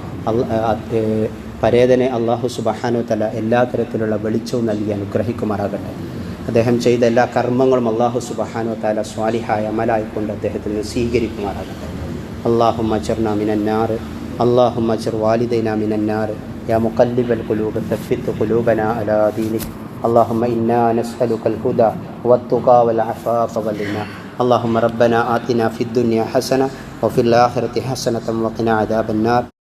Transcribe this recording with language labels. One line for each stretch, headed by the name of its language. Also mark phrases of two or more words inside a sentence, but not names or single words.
Malayalam: പരേതനെ
Arabic: الله سبحانه وتعالى
Malayalam: എല്ലാ തരത്തിലുള്ള വെളിച്ചവും നൽകി അനുഗ്രഹിക്കുമാറാകട്ടെ. അദ്ദേഹം ചെയ്ത എല്ലാ കർമ്മങ്ങളും
Arabic: الله سبحانه وتعالى
Malayalam: സ്വാലിഹായ അമലായിക്കൊണ്ട് അദ്ദേഹത്തിന് സ്വീകരിക്കുമാറാകട്ടെ.
Arabic: اللهم أجرنا من النار، اللهم أجر والدينا من النار، يا مقلب القلوب ثبت قلوبنا على دينك. اللهم إنا نسألك الهدى والتقى والعفاف والغنى. اللهم ربنا آتنا في الدنيا حسنة وفي الآخرة حسنة وقنا عذاب النار.